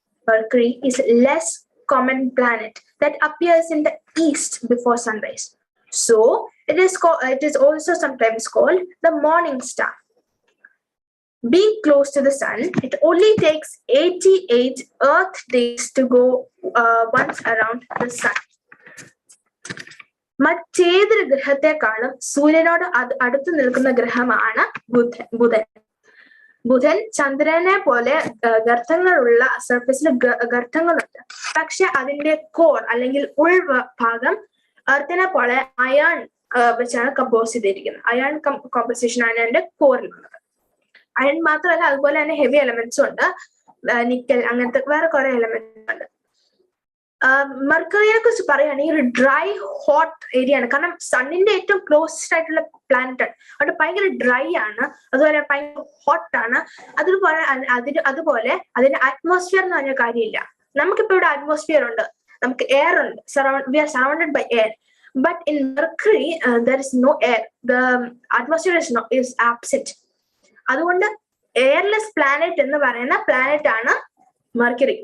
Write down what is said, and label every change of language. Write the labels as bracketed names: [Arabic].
[English] Mercury is a less common planet that appears in the east before sunrise. So it is also sometimes called the morning star. Being close to the sun, it only takes 88 Earth days to go once around the sun. [Malayalam] മറ്റേതൊരു ഗ്രഹത്തെക്കാളും സൂര്യനോട് അടുത്ത് നിൽക്കുന്ന ഗ്രഹമാണ് ബുധൻ. ബുധൻ ചന്ദ്രനെ പോലെ ഗർത്തങ്ങളുള്ള സർഫസിൽ ഗർത്തങ്ങളുണ്ട്. പക്ഷെ അതിന്റെ കോർ അല്ലെങ്കിൽ ഉൾഭാഗം എർത്തിനെ പോലെ അയൺ വെച്ചാണ് കമ്പോസ് ചെയ്തിരിക്കുന്നത്. അയൺ കോമ്പോസിഷൻ ആണ് അതിന്റെ കോറിലുള്ളത്. അയൺ മാത്രമല്ല, അതുപോലെ തന്നെ ഹെവി എലമെന്റ്സും ഉണ്ട്, നിക്കൽ, അങ്ങനത്തെ വേറെ കുറെ എലമെന്റ്സ് ഉണ്ട്. മെർക്കറിയെ കുറിച്ച് പറയുകയാണെങ്കിൽ ഒരു ഡ്രൈ ഹോട്ട് ഏരിയ ആണ്. കാരണം സണ്ണിന്റെ ഏറ്റവും ക്ലോസസ്റ്റ് ആയിട്ടുള്ള പ്ലാനറ്റ് ആണ്. അവിടെ ഭയങ്കര ഡ്രൈ ആണ്, അതുപോലെ ഭയങ്കര ഹോട്ട് ആണ്. അതുപോലെ അതിന്റെ അറ്റ്മോസ്ഫിയർ എന്ന് പറഞ്ഞ കാര്യമില്ല. നമുക്കിപ്പോ ഇവിടെ അറ്റ്മോസ്ഫിയർ ഉണ്ട്, നമുക്ക് എയർ ഉണ്ട്, [English] We are surrounded by air. But in Mercury, there is no air. The atmosphere is absent. [Malayalam] അതുകൊണ്ട് എയർലെസ് പ്ലാനറ്റ് എന്ന് പറയുന്ന പ്ലാനറ്റ് ആണ് മെർക്കറി.